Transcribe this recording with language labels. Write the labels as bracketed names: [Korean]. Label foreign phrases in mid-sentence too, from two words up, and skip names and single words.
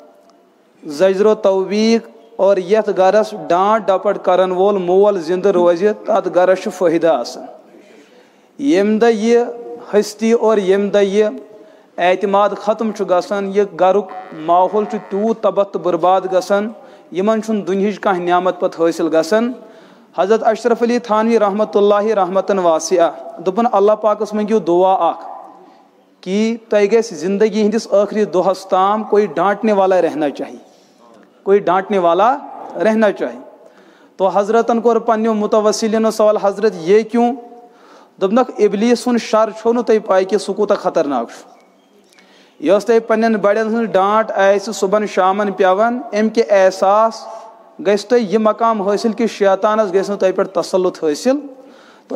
[Kashmiri] زجر و توبیق اور یتھ گرس ڈانٹ ڈپٹ کرن وول مول زندٕ روزِ تتھ گرس چھُ فٲیدٕ آسان ییٚمہِ دۄہ یہِ ہستی اور ییٚمہِ دۄہ یہِ اعتماد ختم چھُ گژھان یہِ گرُک ماحول چھُ تیوٗت تباہ تہٕ برباد گژھان یِمن چھُنہٕ دُنہِچ کانٛہہ نعمت پتہٕ حٲصِل گژھان حضرت اشرف علی تھانوی [Arabic] رحمۃ اللہ رحمتن واسعہ [Kashmiri] دوٚپُن اللہ پاکس منٛگِو دعا اکھ کہ تۄہہِ گژھِ زندگی ہندس ٲخری دۄہس تام [Urdu] کوئی ڈانٹنے والا رہنا چاہیے کوئی ڈانٹنے والا رہنا چاہیے [Kashmiri] تو حضرتن کوٚر پننیو متوسلینو سوال حضرت یہ کیوں دوٚپنکھ ابلیس سُنٛد شر چھو نہٕ تۄہہِ پاے کہِ سُہ کوٗتاہ خطرناک چھُ یۄس تۄہہِ پننٮ۪ن بڑٮ۪ن ہٕنٛز ڈانٹ آسہِ صبحن شامن پٮ۪وان امہِ کہِ احساس گژھِ تۄہہِ یہِ مقام حٲصِل کہِ شیطانس گژھِ نہٕ تۄہہِ پٮ۪ٹھ تسلط حٲصِل تو